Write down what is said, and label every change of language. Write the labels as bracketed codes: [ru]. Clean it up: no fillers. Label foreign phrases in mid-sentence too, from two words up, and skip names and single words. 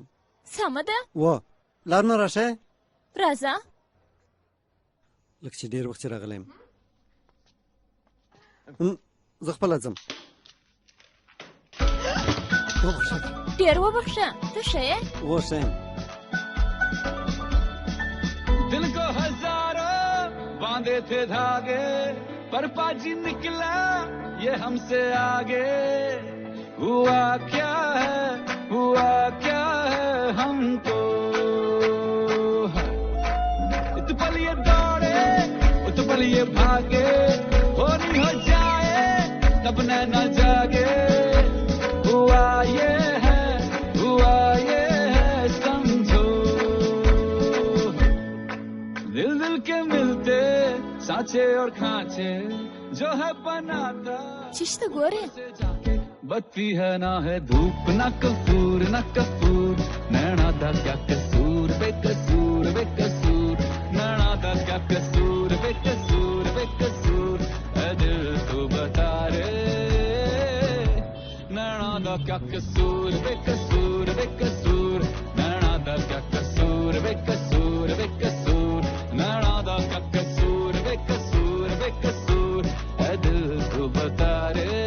[ps] سمه ده. و لار نه راشه. راځه. لکه چې ډېر وخت چې راغلی یم. زه خپله ځم. وبخښه. ډېر وبخښه. ته ښه یې؟ و ښه یم. [hi] दिल को हजारों बांधे थे धागे, पर पाजी निकला ये हमसे आगे, हुआ क्या है हमको, इत पल ये दौड़े उत पल ये भागे, होनी हो जाए तब न जागे, हुआ ये है समझो, दिल दिल के मिलते सांचे और खांचे जो है बनाता, [ps] چیشته ګورې؟ [hi] बत्ती है ना है धूप ना कपूर ना कपूर, नैना दा क्या कसूर बेकसूर बेकसूर, नैना दा क्या कसूर बेकसूर बेकसूर, ऐ दिल तू बता रे, नैना दा क्या कसूर बेकसूर बेकसूर, नैना दा क्या कसूर बेकसूर बेकसूर, नैना दा क्या कसूर बेकसूर बेकसूर, ऐ दिल तू बता रे।